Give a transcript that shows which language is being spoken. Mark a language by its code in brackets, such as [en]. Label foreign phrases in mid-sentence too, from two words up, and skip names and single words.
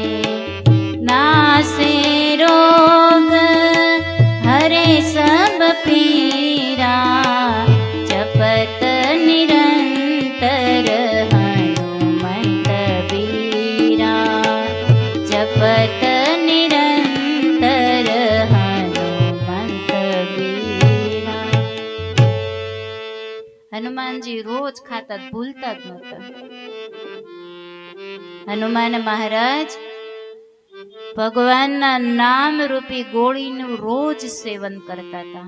[awa] नासे रोग हरे सब पीरा, जपत निरंतर हनुमंत बीरा. [gu] जपत હનુમાનજી રોજ ખાતા, ભૂલતા જ નહોતા. હનુમાન મહારાજ ભગવાનના નામ રૂપી ગોળીનું રોજ સેવન કરતા હતા.